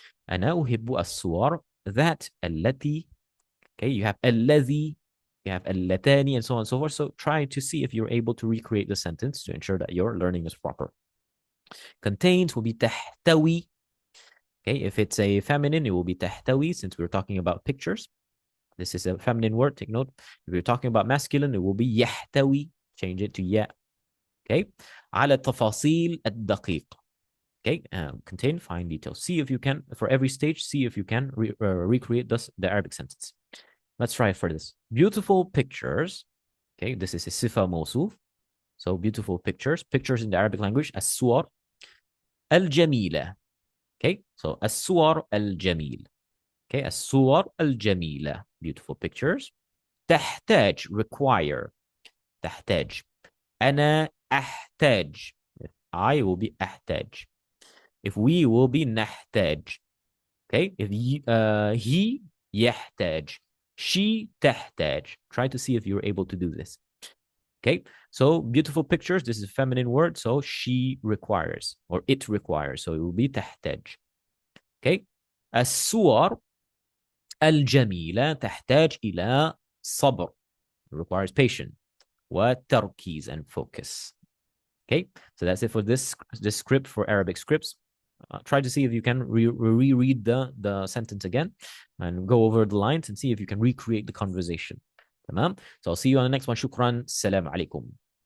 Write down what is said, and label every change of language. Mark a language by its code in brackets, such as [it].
[ar] أنا أحب الصور that التي. [en] Okay, you have الذي, you have اللتان, and so on and so forth. So try to see if you're able to recreate the sentence to ensure that your learning is proper. Contains will be تحتوي. Okay, if it's a feminine, it will be تحتوي since we're talking about pictures. This is a feminine word, take note. If you're talking about masculine, it will be يحتوي. Change it to يا. [ar] Okay, على التفاصيل الدقيقة. [en] Okay, contain fine details. See if you can, for every stage, see if you can recreate the Arabic sentence. Let's try it for this. Beautiful pictures. Okay, this is a sifa mawsuf. So beautiful pictures. Pictures in the Arabic language. [ar] As-suwar al-jamila. [en] Okay, so [ar] as-suwar al-jamil. [en] Okay, [ar] as-suwar al-jamila. [en] Beautiful pictures. [ar] تحتاج, require. تحتاج. أنا أحتاج. [en] I will be أحتاج. If we will be نحتاج. Okay, if he يحتاج. She تحتاج. Try to see if you're able to do this. Okay, so beautiful pictures. This is a feminine word, so she requires or it requires. So it will be تحتاج. [ar] Okay, الصور الجميلة تحتاج إلى صبر. [en] It requires patience. وتركيز and focus. Okay, so that's it for this script for Arabic scripts. Try to see if you can reread the sentence again and go over the lines and see if you can recreate the conversation. تمام. So I'll see you on the next one. [ar] شكرا. السلام عليكم.